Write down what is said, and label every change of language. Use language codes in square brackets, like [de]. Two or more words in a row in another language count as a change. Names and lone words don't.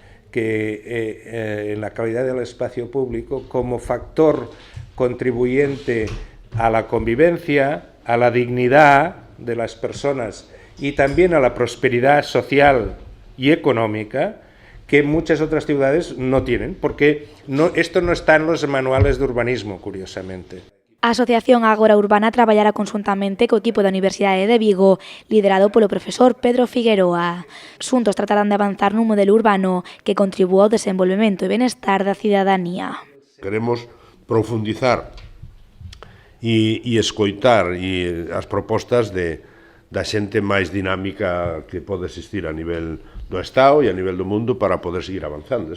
[es] Que en la calidad del espacio público como factor contribuyente a la convivencia, a la dignidad de las personas y también a la prosperidad social y económica que muchas otras ciudades no tienen, porque esto no está en los manuales de urbanismo, curiosamente. [gl] A Asociación Ágora Urbana traballará conjuntamente co equipo da Universidade de Vigo, liderado polo profesor Pedro Figueroa. Xuntos tratarán de avanzar nun modelo urbano que contribúa ao desenvolvemento e benestar da cidadanía. Queremos profundizar e escoitar as propostas da xente máis dinámica que pode existir a nivel do Estado e a nivel do mundo para poder seguir avanzando.